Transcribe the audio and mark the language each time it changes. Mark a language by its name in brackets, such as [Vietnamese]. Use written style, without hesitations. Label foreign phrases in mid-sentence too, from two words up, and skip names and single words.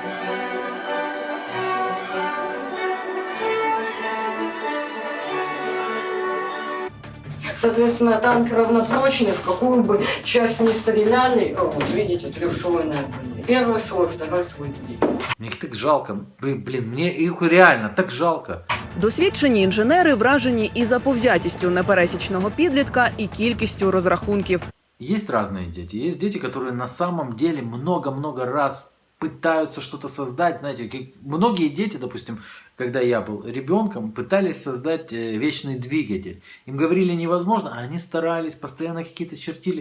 [Russian] Соответственно, танк равнопрочный, в какую бы часть ни стреляли, вот, видите, трехслойная броня. Первый слой, второй слой. Мне их так жалко. Блин, мне их реально так жалко. [Ukrainian] Досвідчені інженери вражені і заповзятістю непересічного підлітка, і кількістю розрахунків. [Russian] Есть разные дети. Есть дети, которые на самом деле много-много раз пытаются что-то создать. Знаете, как многие дети, допустим, когда я был ребенком, пытались создать вечный двигатель. Им говорили невозможно, а они старались, постоянно какие-то чертили.